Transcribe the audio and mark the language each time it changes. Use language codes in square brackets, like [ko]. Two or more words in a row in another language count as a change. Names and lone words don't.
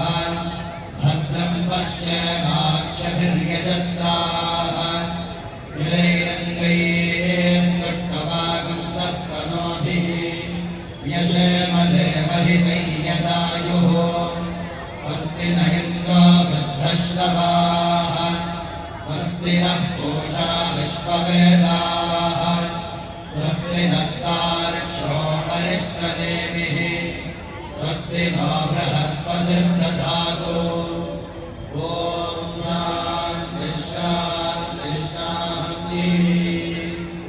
[sa] ಭದ್ರಂ ಪಶ್ಯೇಮಾಕ್ಷಭಿರ್ಯಜತ್ರಾಃ. ಸ್ಥಿರೈರಂಗೈಃ ಸ್ತುಷ್ಟವಾಗುಂತಸ್ತನೂಭಿಃ. ಯಶೇಮ ದೇವಹಿತೈ ಯದಾಯುಃ. ಸ್ವಸ್ತಿ ನ ಇಂದ್ರೋ ವೃದ್ಧಶ್ರವಾಃ. ಸ್ವಸ್ತಿ ನಃ पूषा विश्ववेदाः. स्वस्ति नस्तार्क्ष्यो वरिष्ठदेविः. स्वस्ति नो बृहस्पतिर्दधातु. ॐ शान्तिः शान्तिः शान्तिः।